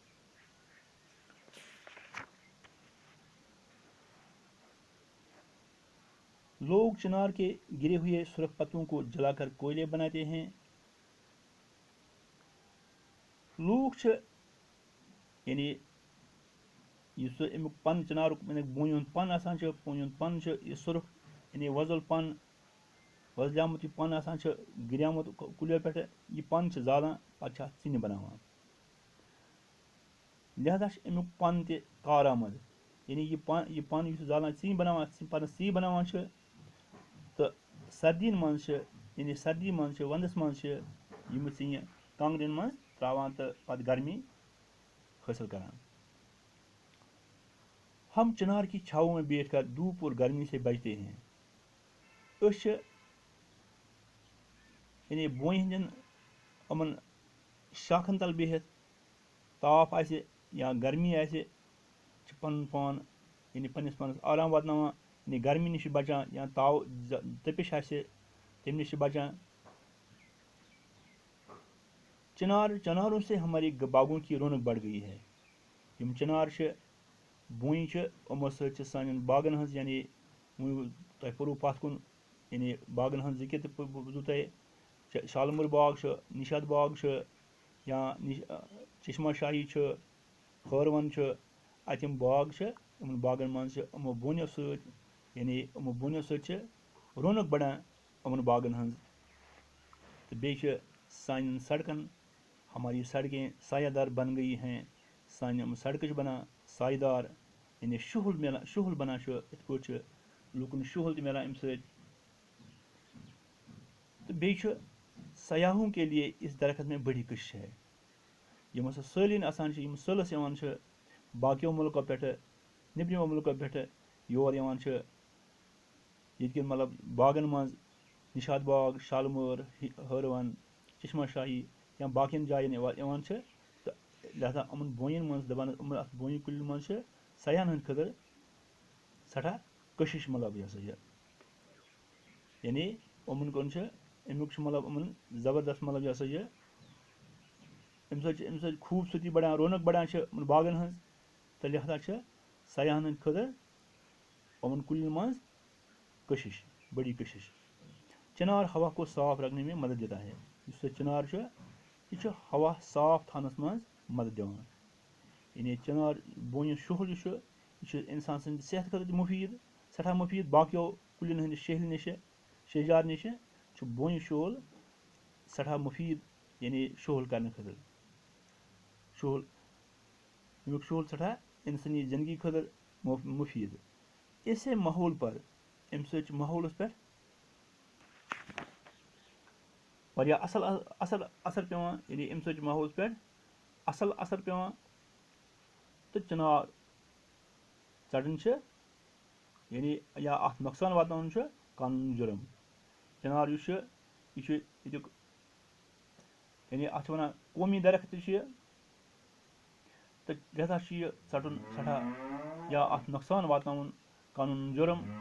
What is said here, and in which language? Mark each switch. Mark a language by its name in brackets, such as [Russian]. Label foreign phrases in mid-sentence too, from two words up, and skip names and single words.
[Urdu] لوگ چنار کے گرے ہوئے سرخ پتوں کو جلا کر کوئلے بناتے ہیں۔ [Kashmiri] لوگ یعنی امیک پن چنارک بونہ ہند پن آسان بونہ ہند پن یہ سرخ یعنی وۄزُل پن وۄزلیومُت یہ پن آسان گریومُت کُلیو پٮ۪ٹھ، یہ پن زالان پتہٕ اتھ ژِنہِ بناوان۔ لہذا امیک پن تہِ کارآمد، یعنی یہ پن یُس زالان ژِنہِ بناوان پنس ژی بناوان تہٕ سردین منٛز یعنی سردی منٛز ونٛدس منٛز یِم ژِنہِ کانٛگرٮ۪ن منٛز تراوان تہٕ پتہٕ گرمی حٲصل کران۔ [Urdu] ہم چنار کی چھاؤں میں بیٹھ کر دھوپ اور گرمی سے بچتے ہیں۔ [Kashmiri] أسۍ یعنی بونہِ ہٕنٛدٮ۪ن یِمن شاخن تل بِہِتھ، تاپھ آسہِ یا گرمی آسہِ، چھِ پنُن پان یعنی پننس پانس آرام واتناوان، یعنی گرمی نش بچان یا تپش آسہِ تمہِ نش بچان۔ [Urdu] چناروں سے ہمارے باغوں کی رونق بڑھ گئی ہے۔ [Kashmiri] یم چنار بونہِ یِمو سۭتۍ سانٮ۪ن باغن ہٕنٛز یعنی تۄہہِ پوٚروٕ پتھ کُن یعنی باغن ہٕنٛز ذکر تہِ بوٗزوٕ تۄہہِ۔ شالمور باغ چھُ، نشاد باغ چھُ، یا چشمہ شاہی چھُ، ہٲروَن چھُ، اتہِ یِم باغ چھِ یِمن باغن منٛز یِمو بونیو سۭتۍ یعنی یِمو بونیو سۭتۍ چھِ رونق بڑان یِمن باغن ہٕنٛز۔ تہٕ بیٚیہِ چھِ سانٮ۪ن سڑکن [Urdu] ہماری سڑکیں سایہ دار بن گئی ہیں۔ [Kashmiri] سانہِ یِم سڑکہٕ چھِ بنان سایہِ دار، یعنی شُہُل بنان چھُ، یِتھ پٲٹھۍ چھُ لُکن شُہُل تہِ ملان امہِ سۭتۍ۔ تہٕ بیٚیہِ چھُ [Urdu] سیاحوں کے لیے اس درخت میں بڑی کشش ہے۔ [Kashmiri] یِم ہسا سٲلِن آسان چھِ، یِم سٲلس یِوان چھِ باقیو مُلکو پٮ۪ٹھٕ نیٚبرِمو مُلکو پٮ۪ٹھٕ یور یِوان چھِ ییٚتہِ کٮ۪ن مطلب باغن منٛز نشاد باغ، شالمور، ہٲروَن، چشمہ شاہی یا باقین جاین یِوان چھِ، تہٕ لہذا یِمن بونین منٛز دپان اتھ بونہِ کُلٮ۪ن منٛز چھِ سیاحن ہٕنٛدِ خٲطرٕ سٮ۪ٹھاہ کشش مطلب یہِ ہسا یہِ یعنی یِمن کُن چھِ امیُک چھُ مطلب یِمن زبردست مطلب یہِ ہسا یہِ امہِ سۭتۍ خوٗبصوٗرتی بڑان، رونق بڑان چھِ یِمن باغن ہٕنٛز، تہٕ لہذا چھِ سیاحن ہٕنٛدِ خٲطرٕ یِمن کُلٮ۪ن منٛز کشش، [Urdu] بڑی کشش۔ چنار ہوا کو صاف رکھنے میں مدد دیتا ہے۔ [Kashmiri] یُس یہِ چنار چھُ یہِ چھُ ہوا صاف تھاونس منٛز مدد دِوان۔ یعنی چنار بونہِ شُہُل یُس چھُ یہِ چھُ انسان سٕنٛدِ صحت خٲطرٕ تہِ مُفیٖد، سٮ۪ٹھاہ مُفیٖد۔ باقیو کُلٮ۪ن ہٕنٛدِ شیہلہِ نِش شیہجار نِش چھُ بونہِ شُہُل سٮ۪ٹھاہ مُفیٖد، یعنی شُہُل کرنہٕ خٲطرٕ امیُک شُہُل سٮ۪ٹھاہ انسٲنی زندگی خٲطرٕ مُفیٖد۔ [Urdu] اس سے ماحول پر [Kashmiri] امہِ سۭتۍ چھُ ماحولَس پٮ۪ٹھ واریاہ اَصٕل اَثر پیٚوان یعنی امہِ سۭتۍ چھُ ماحولَس پٮ۪ٹھ اَصٕل اَثر پیٚوان تہٕ چِنار ژَٹُن چھِ یعنی یا اَتھ نۄقصان واتناوُن چھُ قانوٗنی جُرم چِنار یُس چھُ یہِ چھُ ییٚتیُک یعنی اَتھ چھِ وَنان قومی درخت تہِ چھُ یہِ تہٕ لہذا چھُ یہِ ژَٹُن سٮ۪ٹھاہ یا اَتھ نۄقصان واتناوُن قانوٗنی جُرم